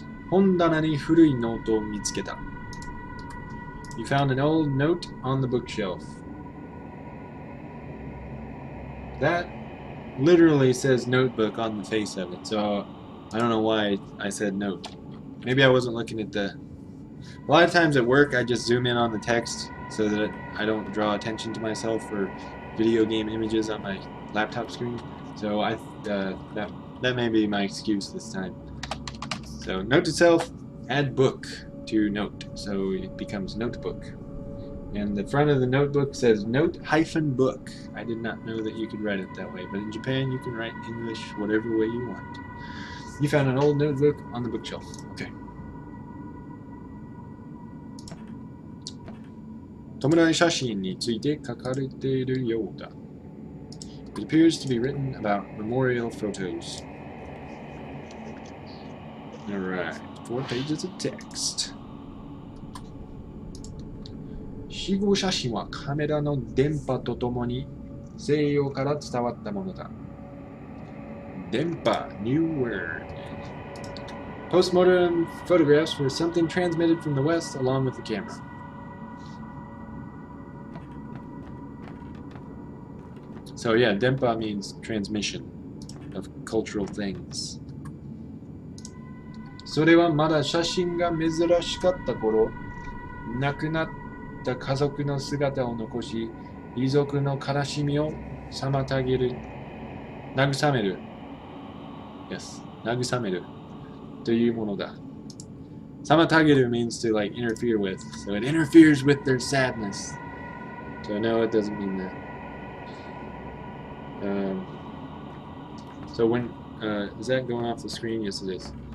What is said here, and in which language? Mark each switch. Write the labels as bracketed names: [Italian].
[Japanese] 本棚に古いノートを見つけた. [English] You found an old note on the bookshelf. That literally says notebook on the face of it, so I don't know why I said note. Maybe I wasn't looking at the... A lot of times at work I just zoom in on the text so that I don't draw attention to myself or video game images on my laptop screen. So that may be my excuse this time. So note to self, add book to note, so it becomes notebook. And the front of the notebook says note-book. I did not know that you could write it that way, but in Japan you can write English whatever way you want. You found an old notebook on the bookshelf. Okay. [Japanese] 弔い写真について書かれているようだ. [English] It appears to be written about memorial photos. Alright, 4 pages of text. [Japanese] 死後写真はカメラの電波とともに西洋から伝わったものだ. [English] 電波, new word. Postmortem photographs were something transmitted from the West along with the camera. So yeah, denpa means transmission of cultural things. [Japanese] それはまだ写真が珍しかった頃、亡くなった家族の姿を残し、遺族の悲しみを妨げる、慰める。 Yes, 慰めるというものだ. [English] 妨げる means to like interfere with, so it interferes with their sadness. So no, it doesn't mean that. So when is that going off the screen? Yes, it is.